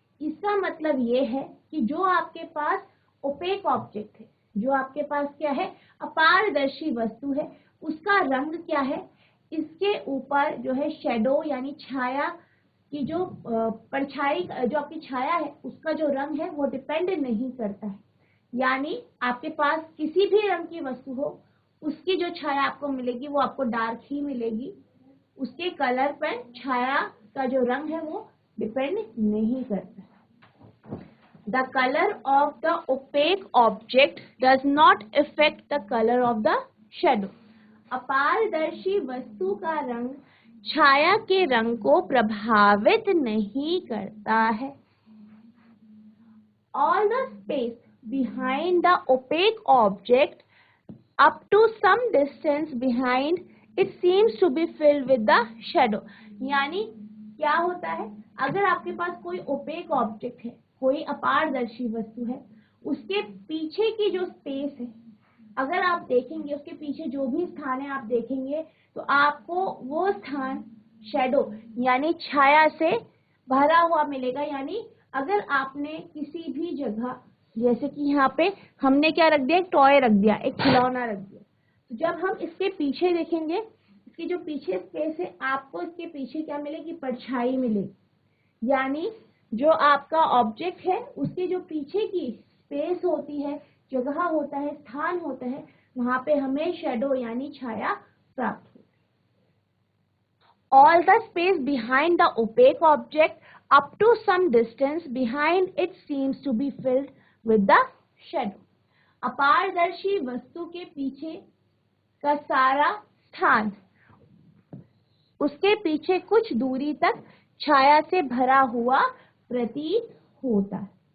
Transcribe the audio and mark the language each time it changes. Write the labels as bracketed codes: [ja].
[hi] इसका मतलब ये है कि जो आपके पास ओपेक ऑब्जेक्ट है, जो आपके पास क्या है, अपारदर्शी वस्तु है, उसका रंग क्या है, इसके ऊपर जो है शेडो यानी छाया की जो परछाई, जो आपकी छाया है उसका जो रंग है वो डिपेंड नहीं करता है। यानी आपके पास किसी भी रंग की वस्तु हो, उसकी जो छाया आपको मिलेगी वो आपको डार्क ही मिलेगी, उसके कलर पर छाया का जो रंग है वो डिपेंड नहीं करता। [en] The color of the opaque object does not affect the color of the shadow. [hi] अपारदर्शी वस्तु का रंग छाया के रंग को प्रभावित नहीं करता है। [en] All the space behind the opaque object up to some distance behind it seems to be filled with the shadow. [hi] यानी क्या होता है, अगर आपके पास कोई ओपेक ऑब्जेक्ट है, कोई अपारदर्शी वस्तु है, उसके पीछे की जो स्पेस है, अगर आप देखेंगे उसके पीछे जो भी स्थान है आप देखेंगे तो आपको वो स्थान शेडो यानी छाया से भरा हुआ मिलेगा। यानी अगर आपने किसी भी जगह, जैसे कि यहाँ पे हमने क्या रख दिया, एक टॉय रख दिया, एक खिलौना रख दिया, तो जब हम इसके पीछे देखेंगे, इसकी जो पीछे स्पेस है, आपको इसके पीछे क्या मिलेगी, परछाई मिलेगी। यानी जो आपका ऑब्जेक्ट है उसके जो पीछे की स्पेस होती है, जगह होता है, स्थान होता है, वहां पे हमें शेडो यानी छाया प्राप्त होती है। [en] All the space behind the opaque object up to some distance behind it seems to be filled with the shadow. [hi] अपारदर्शी वस्तु के पीछे का सारा स्थान उसके पीछे कुछ दूरी तक छाया से भरा हुआ प्रतीत होता है।